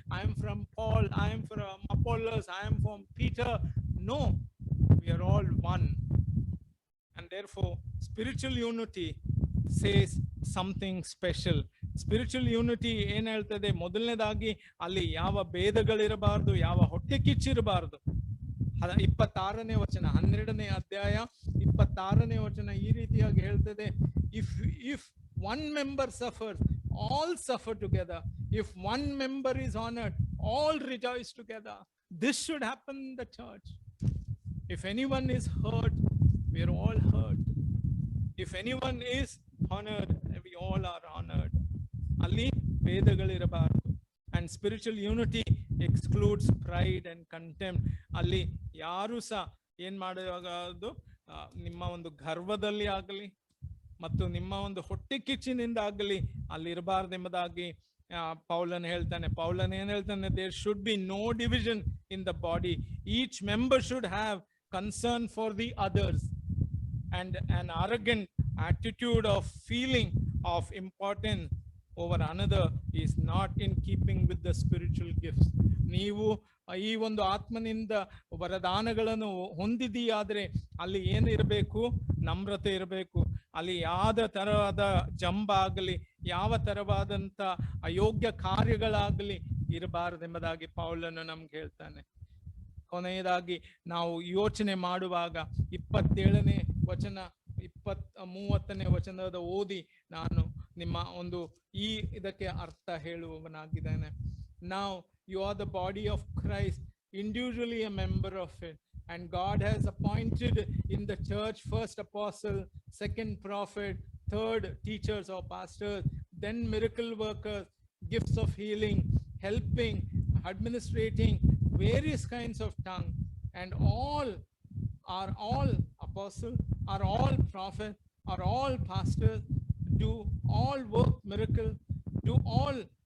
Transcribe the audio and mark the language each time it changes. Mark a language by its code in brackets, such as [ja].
[en] I am from Paul, I am from Apollos, I am from Peter. No, we are all one. And therefore spiritual unity says something special. Spiritual unity [kn] ಏನ್ ಹೇಳ್ತದೆ, ಮೊದಲನೇದಾಗಿ ಅಲ್ಲಿ ಯಾವ ಭೇದಗಳಿರಬಾರದು, ಯಾವ ಹೊಟ್ಟೆ ಕಿಚ್ಚಿರಬಾರದು. 26ನೇ ವಚನ, 12ನೇ ಅಧ್ಯಾಯ 26ನೇ ವಚನ ಈ ರೀತಿಯಾಗಿ ಹೇಳ್ತದೆ, [en] if one member suffers, all suffer together. If one member is honored, all rejoice together. This should happen in the church. If anyone is hurt, we are all hurt. If anyone is honored, we all are honored. [kn] ಅಲ್ಲಿ ಭೇದಗಳಿರಬಾರದು. [en] And spiritual unity excludes pride and contempt. [kn] ಅಲ್ಲಿ ಯಾರು ಸಹ ಏನ್ ಮಾಡುವಾಗ ನಿಮ್ಮ ಒಂದು ಗರ್ವದಲ್ಲಿ ಆಗಲಿ ಮತ್ತು ನಿಮ್ಮ ಒಂದು ಹೊಟ್ಟೆ ಕಿಚ್ಚಿನಿಂದ ಆಗಲಿ ಅಲ್ಲಿ ಇರಬಾರ್ದೆಂಬುದಾಗಿ ಪೌಲನ್ ಹೇಳ್ತಾನೆ. ಪೌಲನ್ ಏನ್ ಹೇಳ್ತಾನೆ, [en] there should be no division in the body. Each member should have concern for the others, and an arrogant attitude of feeling of importance over another is not in keeping with the spiritual gifts. [kn] ನೀವು ಈ ಒಂದು ಆತ್ಮನಿಂದ ವರದಾನಗಳನ್ನು ಹೊಂದಿದೆಯಾದ್ರೆ ಅಲ್ಲಿ ಏನಿರಬೇಕು, ನಮ್ರತೆ ಇರಬೇಕು. ಅಲ್ಲಿ ಯಾವ ತರವಾದ ಜಂಬ ಆಗಲಿ, ಯಾವ ತರವಾದಂತ ಅಯೋಗ್ಯ ಕಾರ್ಯಗಳಾಗಲಿ ಇರಬಾರದೆಂಬುದಾಗಿ ಪೌಲನು ನಮ್ಗೆ ಹೇಳ್ತಾನೆ. ಕೊನೆಯದಾಗಿ ನಾವು ಯೋಚನೆ ಮಾಡುವಾಗ 27ನೇ ವಚನ 30ನೇ ವಚನದ ಓದಿ ನಾನು ನಿಮ್ಮ ಒಂದು ಈ ಇದಕ್ಕೆ ಅರ್ಥ ಹೇಳುವವನಾಗಿದ್ದಾನೆ. [en] Now you are the body of Christ, individually a member of it, and God has appointed in the church first apostle, second prophet, third teachers or pastors, then miracle workers, gifts of healing, helping, administrating, various kinds of tongue, and all are all apostles, are all prophets, are all pastors, do all work miracles, do all